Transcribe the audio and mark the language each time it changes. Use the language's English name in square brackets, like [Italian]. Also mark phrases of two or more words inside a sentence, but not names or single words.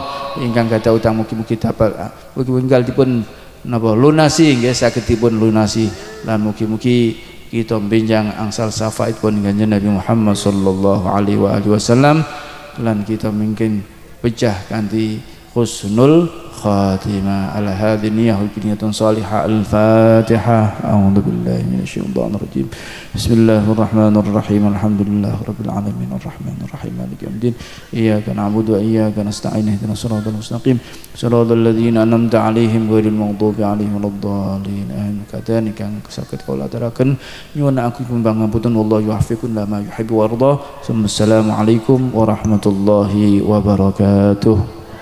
[Javanese] Ingkang gadah utang mugi-mugi dapat mugi-mugi tinggal dipun napa lunasi nggih saged dipun lunasi lan mugi-mugi kita benjang angsal syafaat pun Kanjeng Nabi Muhammad [Arabic] صلى الله عليه وسلم [Javanese] lan kita mungkin pecah kanthi [Arabic] حسن الخاتمة. على هذه النية نية صالحة. Al-Fatihah. أعوذ بالله من الشيطان الرجيم. Bismillahirrahmanirrahim. الحمد لله رب العالمين الرحمن الرحيم مالك يوم الدين إياك نعبد وإياك نستعين اهدنا الصراط المستقيم صراط الذين أنعمت عليهم غير المغضوب عليهم ولا الضالين. [Javanese] Kadane kang saged kula aturaken nyuwun aku pangapunten [Arabic] والله يحفقون لا ما يحب ويرضى. السلام عليكم ورحمة الله وبركاته.